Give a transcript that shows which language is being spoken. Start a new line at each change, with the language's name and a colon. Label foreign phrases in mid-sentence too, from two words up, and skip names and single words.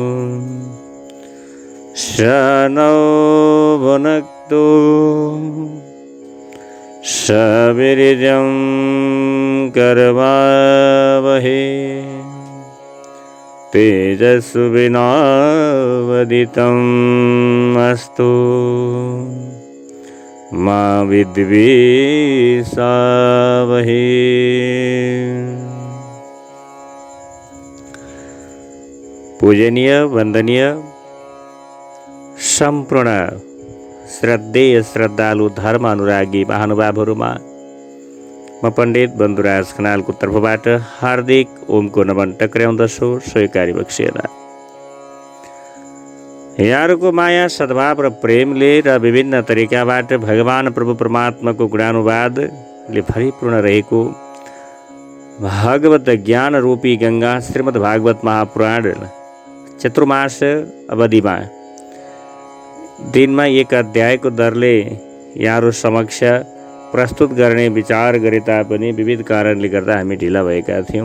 Sanskrit: सहनौ भुनक्तु सवीर्यं करवावहै तेजस्विनावदितम् अस्तु मा विद्विषावहै।
Nepali: पूजनीय वंदनीय संपूर्ण श्रद्धेय श्रद्धालु धर्म अनुरागी महानुभावहरूमा म पण्डित बन्धुराज खनालको तर्फबाट हार्दिक ओमको नमन टक्र्याउँदछु। स्वीकारी बक्सिएला। यहाँहरूको माया सद्भाव र प्रेमले र विभिन्न तरिकाबाट भगवान प्रभु परमात्माको गुणानुवादले भरिपूर्ण रहेको भागवत ज्ञान रूपी गंगा श्रीमद् भागवत महापुराण चतुर्मास अवधिमा दिनमा एक अध्यायको दरले यहाँहरू समक्ष प्रस्तुत गर्ने विचार गरे तापनि विविध कारणले गर्दा हामी ढिला भएका थियौँ।